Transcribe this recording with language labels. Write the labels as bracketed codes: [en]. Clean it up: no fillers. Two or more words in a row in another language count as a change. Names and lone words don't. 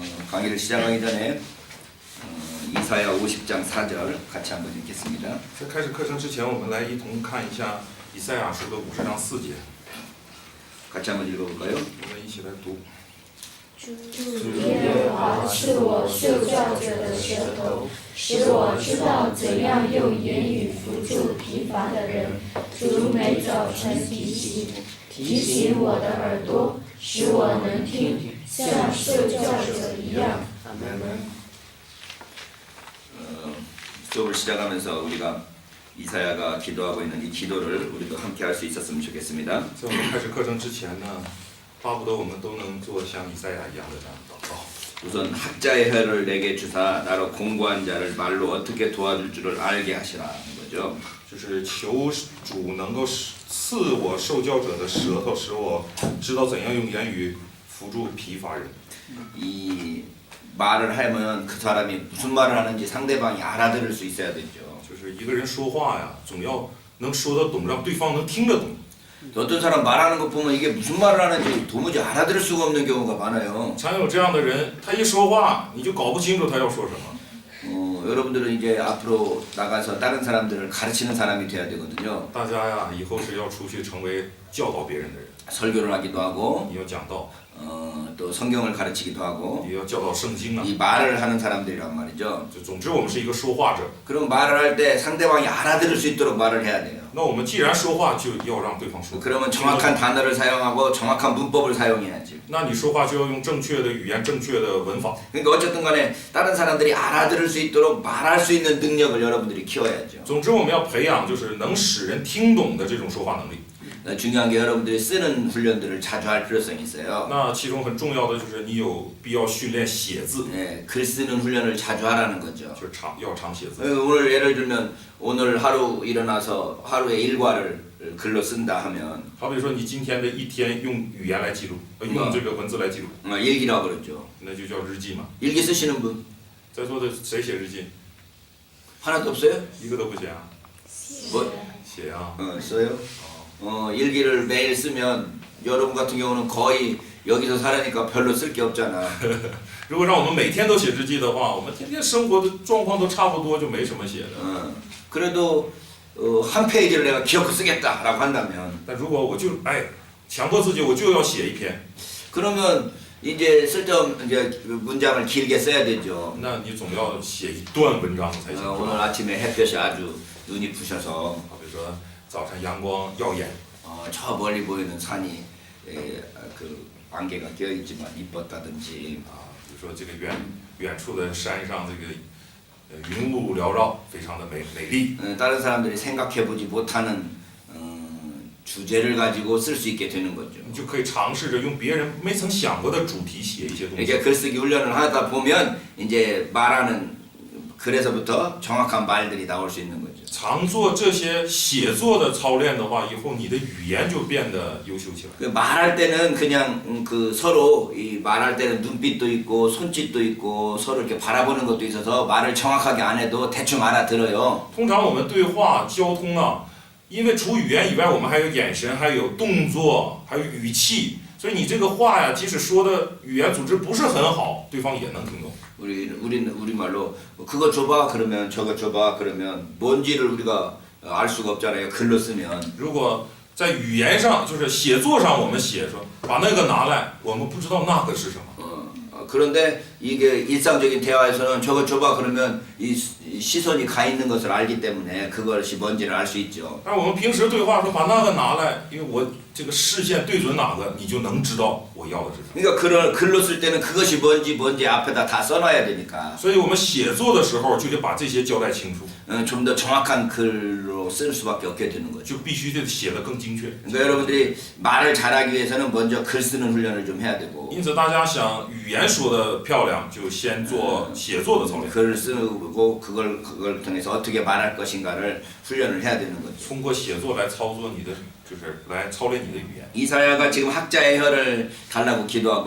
[ko] 강의를 시작하기 전에 이사야 50장 4절 같이 한번 읽겠습니다. [zh] 在开始课程之前，我们来一同看一下以赛亚书的50章4节， [ko] 같이 한번 읽어볼까요? [zh] 我们一起来读。主耶和华是我受教者的舌头，使我知道怎样用言语扶助疲乏的人。主每早晨提醒我的耳朵，使我能听，像受教者一样。阿门。 [ko] 수업을 시작하면서 우리가 이사야가 기도하고 있는 이 기도를 우리도 함께 할 수 있었으면 좋겠습니다. [zh] 在我们开始课程之前呢，巴不得我们都能做像以赛亚一样的这样祷告。 [ko] 우선 학자의 혀를 내게 주사 나로 공고한 자를 말로 어떻게 도와줄 줄을 알게 하시라 하는 거죠. [zh] 就是求主能够赐我受教者的舌头，使我知道怎样用言语扶助疲乏人。 [ko] 이 말을 하면 그 사람이 무슨 말을 하는지 상대방이 알아들을 수 있어야 되죠. [zh] 就是一个人说话呀，总要能说得懂，让对方能听得懂。 [ko] 어떤 사람 말하는 것 보면 이게 무슨 말을 하는지 도무지 알아들을 수가 없는 경우가 많아요. [zh] 常有这样的人，他一说话，你就搞不清楚他要说什么。 [ko] 여러분들은 이제 앞으로 나가서 다른 사람들을 가르치는 사람이 돼야 되거든요. [zh] 大家呀，以后是要出去成为教导别人的人， [ko] 설교를 하기도 하고 [zh] 你要讲道， [ko] 또 성경을 가르치기도 하고 [zh] 也要教导圣经啊。 [ko] 이 말을 하는 사람들이란 말이죠. [zh] 就总之，我们是一个说话者。 [ko] 그럼 말을 할 때 상대방이 알아들을 수 있도록 말을 해야 돼요. [zh] 那我们既然说话，就要让对方说。 [ko] 그러면 정확한 단어를 사용하고 정확한 문법을 사용해야지. [zh] 那你说话就要用正确的语言、正确的文法。 [ko] 그러니까 어쨌든 간에 다른 사람들이 알아들을 수 있도록 말할 수 있는 능력을 여러분들이 키워야죠. [zh] 总之，我们要培养就是能使人听懂的这种说话能力。 [ko] 중요한 게 여러분들이 쓰는 훈련들을 자주 할 필요성이 있어요. [zh] 那其中很重要的就是你有必要训练写字， [ko] 네, 글 쓰는 훈련을 자주 하라는 거죠. [zh] 就是要常写字。 [ko] 오늘 예를 들면 오늘 하루 일어나서 하루의 일과를 글로 쓴다 하면 [zh] 好比说，你今天的一天用语言来记录，用这个文字来记录， [ko] 일기라고 그러죠. [zh] 那就叫日记嘛。 [ko] 일기 쓰시는 분 [zh] 在座的谁写日记？ [ko] 하나도 없어요? [zh] 一个都不写啊？ [ko] 뭐 [zh] 写啊。 [ko] 써요? 일기를 매일 쓰면 여러분 같은 경우는 거의 여기서 살으니까 별로 쓸 게 없잖아. [zh] 如果让我们每天都写日记的话，我们天天生活的状况都差不多，就没什么写的。 [ko] 그래도 한 페이지를 내가 기억해 쓰겠다라고 한다면 [zh] 但如果我就强迫自己，我就要写一篇， [ko] 그러면 이제 쓸데없는 이제 문장을 길게 써야 되죠. [zh] 那你总要写一段文章才行。 [ko] 오늘 아침에 햇볕이 아주 눈이 부셔서 [zh] 好比说早晨阳光耀眼， [ko] 저 멀리 보이는 산이 그 안개가 껴있지만 이뻤다든지 [zh] 比如说这个远处的山上这个云雾缭绕，非常的美丽。 [ko] 다른 사람들이 생각해보지 못하는 주제를 가지고 쓸 수 있게 되는 거죠. [zh] 你就可以尝试着用别人没曾想过的主题写一些东西。 [ko] 이렇게 글쓰기 훈련을 하다 보면 이제 말하는 글에서부터 정확한 말들이 나올 수 있는 거죠. [zh] 常做这些写作的操练的话，以后你的语言就变得优秀起来。 [ko] 그 말할 때는 그냥 그 서로 이 말할 때는 눈빛도 있고 손짓도 있고 서로 이렇게 바라보는 것도 있어서 말을 정확하게 안 해도 대충 알아들어요. [zh] 通常我们对话交通啊，因为除语言以外，我们还有眼神，还有动作，还有语气，所以你这个话呀，即使说的语言组织不是很好，对方也能听懂。 [ko] 우리 말로 그거 줘봐 그러면 저거 줘봐 그러면 뭔지를 우리가 알 수가 없잖아요. 글로 쓰면. [zh] 如果在语言上，就是写作上，我们写说把那个拿来，我们不知道那个是什么。 [ko] 그런데 이게 일상적인 대화에서는 저거 줘봐 그러면 이 시선이 가 있는 것을 알기 때문에 그것이 뭔지를 알 수 있죠. [zh] 但是我们平时对话说把那个拿来，因为我这个视线对准哪个，你就能知道我要的是什么。 [ko] 그러니까 글로 쓸 때는 그것이 뭔지 앞에다 다 써놔야 되니까 [zh] 所以我们写作的时候就得把这些交代清楚， [ko] 좀 더 정확한 글로 쓸 수밖에 없게 되는 거죠. [zh] 就必须得写得更精确。 [ko] 그러니까 여러분들이 말을 잘하기 위해서는 먼저 글 쓰는 훈련을 좀 해야 되고 [zh] 因此，大家想语言说得漂亮，就先做写作的操练。 [ko] 글을 쓰고 그걸 통해서 어떻게 말할 것인가를 훈련을 해야 되는 거죠. [zh] 通过写作来操作你的，就是来操练你的语言。 [ko] 이사야가 지금 학자의 혀를 달라고 기도하고